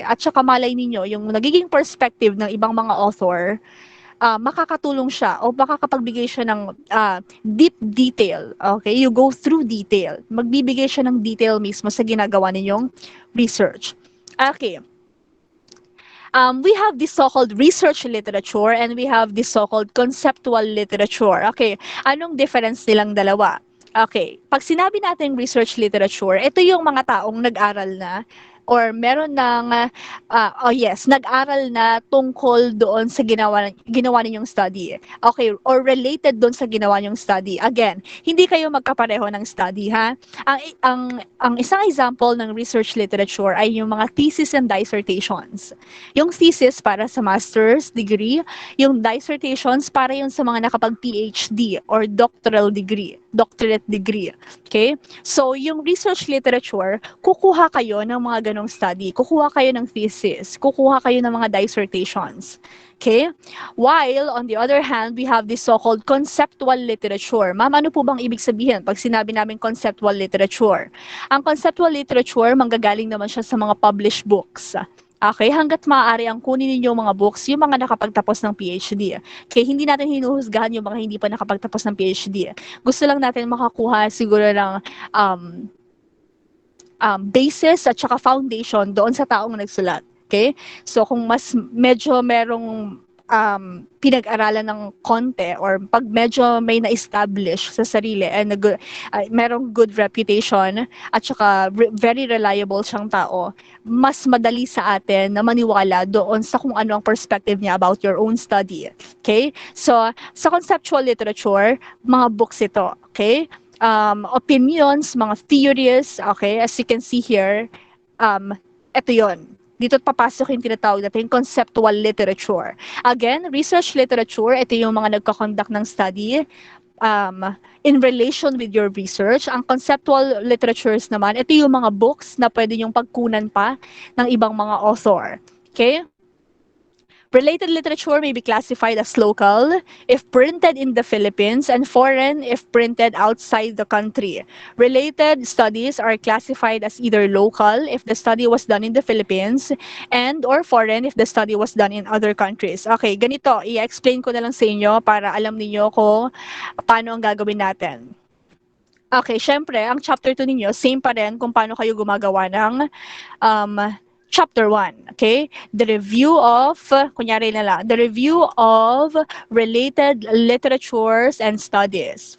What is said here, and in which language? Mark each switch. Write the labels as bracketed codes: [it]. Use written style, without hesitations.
[tl] At saka malay ninyo, yung nagiging perspective ng ibang mga author, makakatulong siya o makakapagbigay siya ng deep detail. Okay? [en] You go through detail. [tl] Magbibigay siya ng detail mismo sa ginagawa ninyong research. Okay. [en] We have this so-called research literature and we have this so-called conceptual literature. [tl] Okay, anong difference nilang dalawa? Okay, pag sinabi natin research literature, ito yung mga taong nag-aral na or meron ng, nag-aral na tungkol doon sa ginawa ninyong study. Okay, or related doon sa ginawa ninyong study. Again, hindi kayo magkapareho ng study, ha? Ang isang example ng research literature ay yung mga thesis and dissertations. Yung thesis para sa master's degree, yung dissertations para yun sa mga nakapag-PhD or doctorate degree. Okay? So, yung research literature, kukuha kayo ng mga ganong study, kukuha kayo ng thesis, kukuha kayo ng mga dissertations. Okay? [en] While, on the other hand, we have this so-called conceptual literature. [tl] Ma'am, ano po bang ibig sabihin pag sinabi namin conceptual literature? Ang conceptual literature, manggagaling naman siya sa mga published books. Okay, hanggat maaari ang kunin ninyo mga books, yung mga nakapagtapos ng PhD. Okay, hindi natin hinuhusgahan yung mga hindi pa nakapagtapos ng PhD. Gusto lang natin makakuha siguro ng basis at saka foundation doon sa taong nagsulat. Okay? So kung mas medyo merong pinag-aralan ng konti or pag medyo may na-establish sa sarili and merong good reputation at saka very reliable siyang tao, mas madali sa atin na maniwala doon sa kung ano ang perspective niya about your own study. Okay? So, sa conceptual literature, mga books ito. [en] Okay? Opinions, mga theories, okay? As you can see here, ito yon. [tl] Dito papasok yung tinatawag natin conceptual literature. Again, research literature, ito yung mga nagkakonduct ng study [en] in relation with your research. [tl] Ang conceptual literatures naman, ito yung mga books na pwede yung pagkunan pa ng ibang mga author. Okay? [en] Related literature may be classified as local if printed in the Philippines and foreign if printed outside the country. Related studies are classified as either local if the study was done in the Philippines and or foreign if the study was done in other countries. [tl] Okay, ganito, i-explain ko na lang sa inyo para alam niyo kung paano ang gagawin natin. Okay, syempre, ang chapter 2 ninyo, same pa rin kung paano kayo gumagawa ng um, chapter 1. Okay? [en] The review of, kunyari na lang, the review of related literatures and studies.